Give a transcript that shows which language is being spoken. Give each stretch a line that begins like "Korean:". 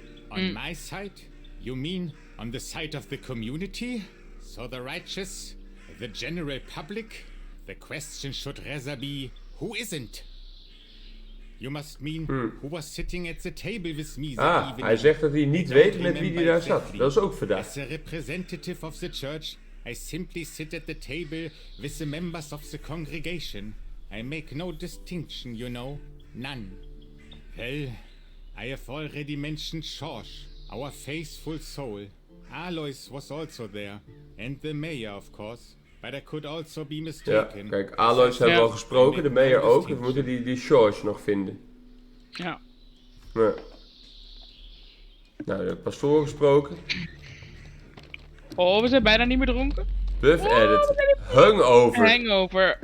English: On my side? You mean on the side of the community? So the righteous, the general public? The question should rather be, who isn't? You must mean, who was sitting at the table with me that evening?
Dutch: Hij zegt dat hij niet weet met wie hij daar zat. Dat is ook verdacht.
English: As a representative of the church, I simply sit at the table with the members of the congregation. I make no distinction, you know. None. Well, I have already mentioned George, our faithful soul. Alois was also there. And the mayor, of course. But I could also be mistaken.
Dutch: Ja, kijk, Alois hebben we al gesproken, de mayor ook. We moeten die George nog vinden. Ja. Nou, de pastoor gesproken. Oh, we zijn bijna niet meer dronken.
English: Buff edit. Hangover. Hangover.